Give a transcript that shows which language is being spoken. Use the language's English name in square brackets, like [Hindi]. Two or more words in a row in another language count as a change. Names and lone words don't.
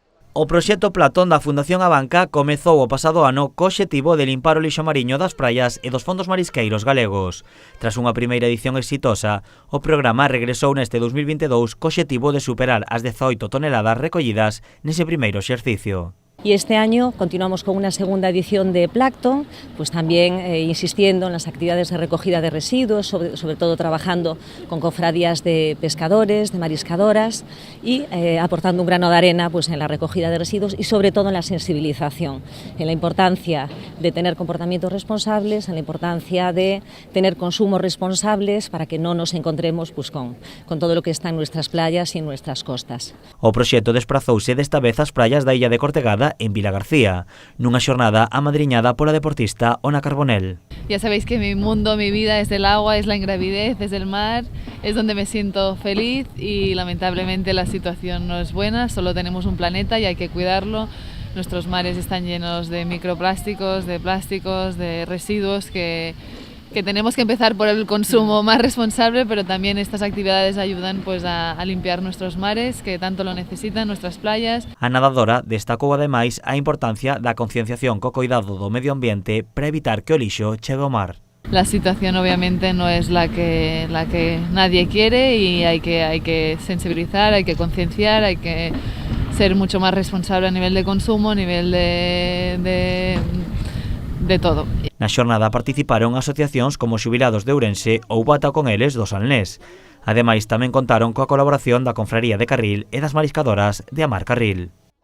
[Galician] O proxecto Platón da Fundación Abanca comezou o pasado ano co obxectivo de limpar o lixo mariño das praias e dos fondos marisqueiros galegos. Tras unha primeira edición exitosa, o programa regresou neste 2022 co obxectivo de superar as 18 toneladas recollidas nese primeiro exercicio. [Spanish] Y este año continuamos con una segunda edición de Plancton, pues también insistiendo en las actividades de recogida de residuos, sobre todo trabajando con cofradías de pescadores, de mariscadoras y aportando un grano de arena pues, en la recogida de residuos y sobre todo en la sensibilización, en la importancia de tener comportamientos responsables, en la importancia de tener consumos responsables para que no nos encontremos pues, con todo lo que está en nuestras playas y en nuestras costas. [Galician] O proxecto desprazouse desta vez ás praias da illa de Cortegada en Vilagarcía, nunha xornada amadriñada pola deportista Ona Carbonell. [Spanish] Ya sabéis que mi mundo, mi vida es el agua, es la ingravidez, es el mar, es donde me siento feliz y lamentablemente la situación no es buena, solo tenemos un planeta y hay que cuidarlo. Nuestros mares están llenos de microplásticos, de residuos que tenemos que empezar por el consumo más responsable, pero también estas actividades ayudan pues, a limpiar nuestros mares, que tanto lo necesitan, nuestras playas. [Galician] A nadadora destacou ademais a importancia da concienciación co cuidado do medio ambiente para evitar que o lixo chegue ao mar. [Spanish] La situación obviamente no es la que nadie quiere y hay que sensibilizar, hay que concienciar, hay que ser mucho más responsable a nivel de consumo, a nivel de todo. [Galician] Na xornada participaron asociacións como Xubilados de Ourense ou Bata con eles do Salnés. Ademais, tamén contaron coa colaboración da Confraría de Carril e das Mariscadoras de Amar Carril.